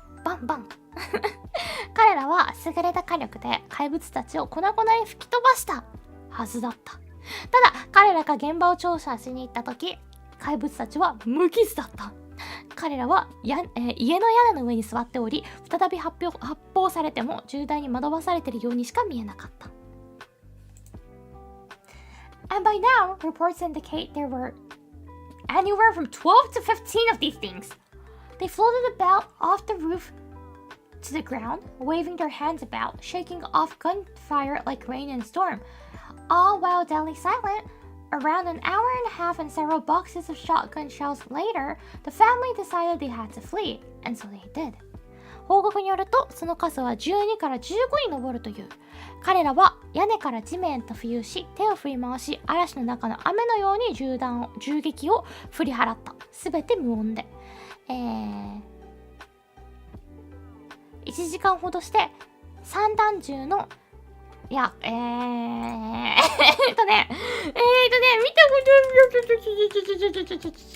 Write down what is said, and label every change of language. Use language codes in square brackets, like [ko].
[ja] バンバン彼らは優れた火力で怪物たちを粉々に吹き飛ばしたはずだった。ただ彼らが現場を調査しに行った時、怪物たちは無傷だった。彼らは家の屋根の上に座っており、再び発砲されても銃弾に惑わされているようにしか見えなかった。 [en] And by now, reports indicate there were anywhere from 12 to 15 of these things. They floated about off the roof to the ground, waving their hands about, shaking off gunfire like rain and storm. All while deadly silent, around an hour and a half and several boxes of shotgun shells later, the family decided they had to flee, and so they did. [ja] 報告によるとその数は12から15に上るという。彼らは屋根から地面と浮遊し、手を振り回し、嵐の中の雨のように銃撃を振り払った。すべて無音で、1時間ほどして散弾銃の見た見薬莢